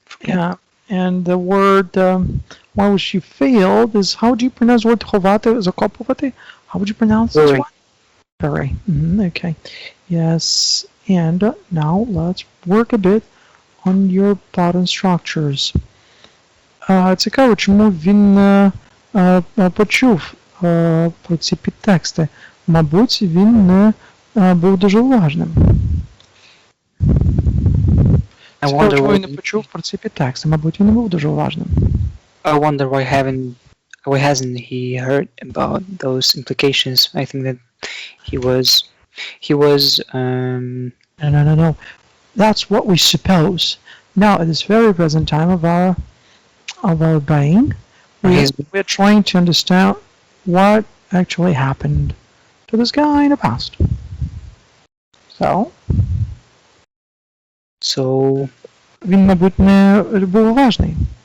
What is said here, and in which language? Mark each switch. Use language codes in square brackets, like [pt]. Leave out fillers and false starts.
[en] Yeah, and the word, why was she failed is, how would you pronounce the word [uk] ховати, закопувати? [en] How would you pronounce this one? Very. Okay. Yes. And now let's work a bit on your pattern structures. [uk] Цікаво, чому він почув про ці підтексти. Мабуть, він не був дуже уважним. [en] I [uk] Цікаво, [en] wonder [uk] чому він не [en] why. [uk] почув про ці підтексти. Мабуть, він не був дуже уважним. [en] I wonder why hasn't he heard about those implications? I think that he was No. That's what we suppose. Now, at this very present time of our being, we're trying to understand what actually happened to this guy in the past. so [uk] Він, мабуть, не був уважний.